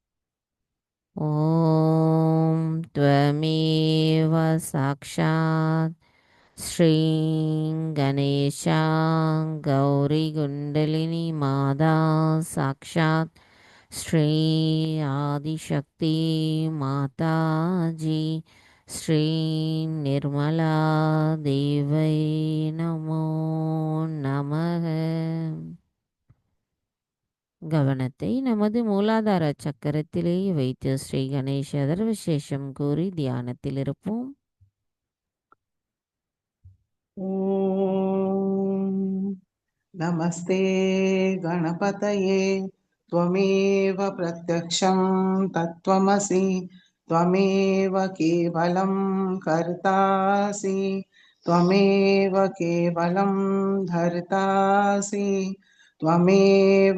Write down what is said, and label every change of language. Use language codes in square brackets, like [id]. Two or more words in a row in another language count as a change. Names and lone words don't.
[sa] ॐ त्वमेव साक्षात् श्री गणेशा गौरी कुण्डलिनी माता साक्षात् श्री आदिशक्ति माताजी श्री निर्मला देव्यै नमो नमः. [ta] கவனத்தை நமது மூலாதார சக்கரத்திலேயே வைத்து ஸ்ரீ கணேசர் விசேஷம் கூறி தியானத்தில் இருப்போம். [sa] ॐ नमस्ते गणपतये त्वमेव प्रत्यक्षं तत्त्वमसि त्वमेव केवलं कर्तासि त्वमेव केवलं धर्तासि त्वमेव